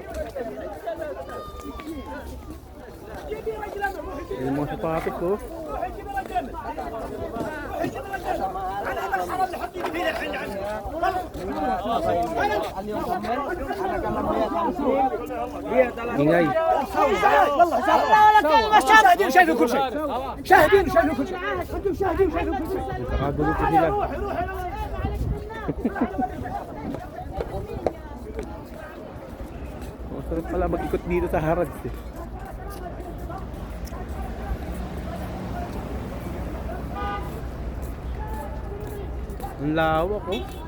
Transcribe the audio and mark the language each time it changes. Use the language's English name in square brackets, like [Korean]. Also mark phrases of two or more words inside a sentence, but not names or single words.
[Filipino] Ito yung mga sapatos oh. Ingay. [Arabic] شاهدين شايفين كل شيء شاهدين شايفين كل شيء انتم شاهدين شايفين كل شيء [Filipino] Nakagulo po sila. Masarap pala mag-ikot dito sa Haraj eh. Ang lawak oh.